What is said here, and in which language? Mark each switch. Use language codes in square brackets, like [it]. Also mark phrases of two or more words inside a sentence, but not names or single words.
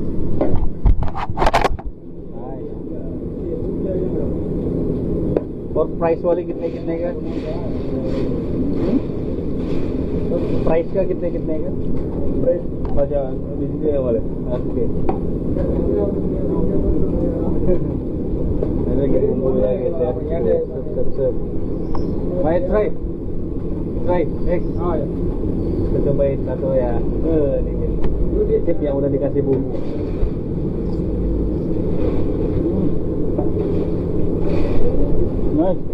[hi] और प्राइस वाले कितने कितने का? प्राइस का कितने कितने का? प्राइस अच्छा डिस्प्ले वाले ओके. [id] Ada gitu bumbu ya gitu ya. Sep. Mau try? Next. Oh ya. Kita cobain satu ya. Ini chip yang udah dikasih bumbu. Nice.